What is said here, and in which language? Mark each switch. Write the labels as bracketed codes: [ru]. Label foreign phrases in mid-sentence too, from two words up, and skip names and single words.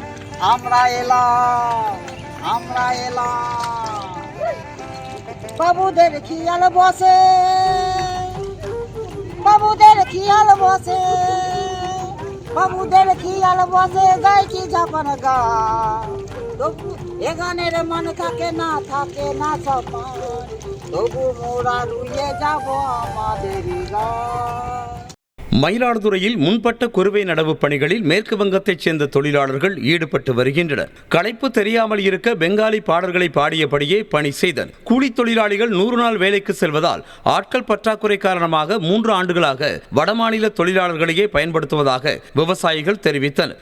[bn] আমরা এলাম বাবুদের খিয়াল বসে, বাবুদের খিয়াল বসে, বাবুদের খিয়াল বসে গাই কি জাপান গান। তবু এ গানের মন থাকে না সমান, তবু মোরা রুইয়ে যাব আমাদেরই গান। [ta] மயிலாடுதுறையில் முன்பட்ட குறுவை நடவு பணிகளில் மேற்கு வங்கத்தைச் சேர்ந்த தொழிலாளர்கள் ஈடுபட்டு வருகின்றனர். களைப்பு தெரியாமல் இருக்க பெங்காலி பாடல்களை பாடியபடியே பணி செய்தனர். கூலி தொழிலாளிகள் 100 நாள் வேலைக்கு செல்வதால் ஆட்கள் பற்றாக்குறை காரணமாக 3 ஆண்டுகளாக வடமாநில தொழிலாளர்களையே பயன்படுத்துவதாக விவசாயிகள் தெரிவித்தனர்.